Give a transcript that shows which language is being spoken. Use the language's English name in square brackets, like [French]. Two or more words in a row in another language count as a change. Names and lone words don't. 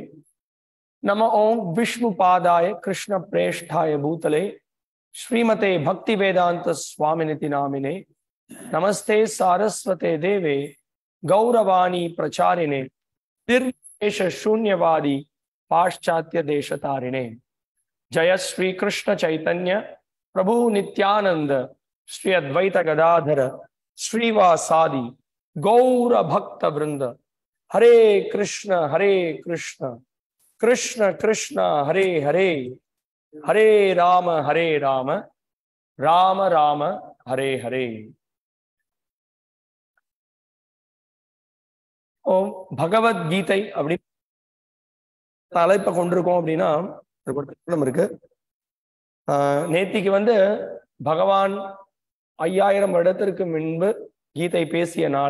[Sanskrit] नम ओम् विष्णु पादाय कृष्ण प्रेष्ठाय भूतले श्रीमते भक्ति वेदान्त स्वामिनिति नामिने. नमस्ते सारस्वते देवे गौरवाणी प्रचारिणे निर्विशेष शून्यवादि पाश्चात्य देशतारिणे. जय श्री कृष्ण चैतन्य प्रभु नित्यानंद श्री अद्वैत गदाधर श्रीवासादि गौर भक्त वृंद. हरे कृष्ण कृष्ण कृष्ण हरे हरे, हरे राम राम राम हरे हरे. [Tamil] பகவத்கீதை அப்படி தலைப்பை கொண்டிருக்கோம் அப்படின்னா இருக்கு. நேத்திக்கு பகவான் 5000 வருடத்திற்கு முன்பு கீதை பேசிய நாள்.